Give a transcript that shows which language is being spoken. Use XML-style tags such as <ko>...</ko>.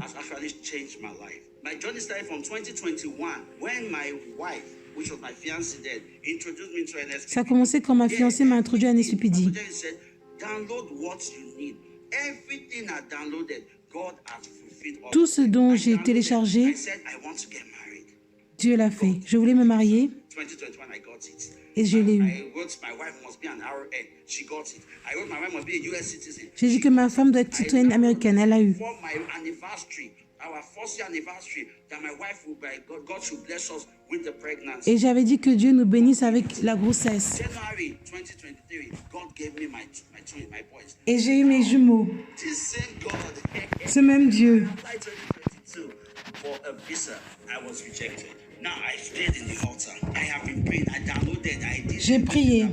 <en>Has actually changed my life. My journey started from 2021 when my wife, which was my fiancée then, introduced me to NSPPD.</en> <fr>Ça a commencé quand ma fiancée m'a introduit à NSPPD.</fr> <en>Pastor Jerry said, download what you need. Everything I downloaded, God has fulfilled all.</en> <fr>Tout ce dont</fr> <en>I</en> <fr>j'ai</fr> <en>downloaded.</en> <fr>téléchargé,</fr> <en>I said, I want to get married.</en> <fr>Dieu l'a fait. Je voulais me marier</fr> <en>2021, I got it.</en> <fr>et je l'ai eu.</fr> <en>I wrote my wife must be an RN. She got it. I wrote my wife must be a US citizen.</en> <fr>J'ai dit que ma femme doit être citoyenne américaine. Elle l'a eu.</fr> <en>For my anniversary, our first year anniversary, that my wife will be, God should bless us with the pregnancy.</en> <fr>Et j'avais dit que Dieu nous bénisse avec la grossesse.</fr> <en>January 2023, God gave me my boys.</en> <fr>Et j'ai eu mes jumeaux.</fr> <en>This same God.</en> <fr>Ce même Dieu.</fr> <en>July 2022, for a visa, I was rejected. Now I stayed in the altar. I have been praying. I downloaded. I did.</en> <fr>J'ai prié.</fr>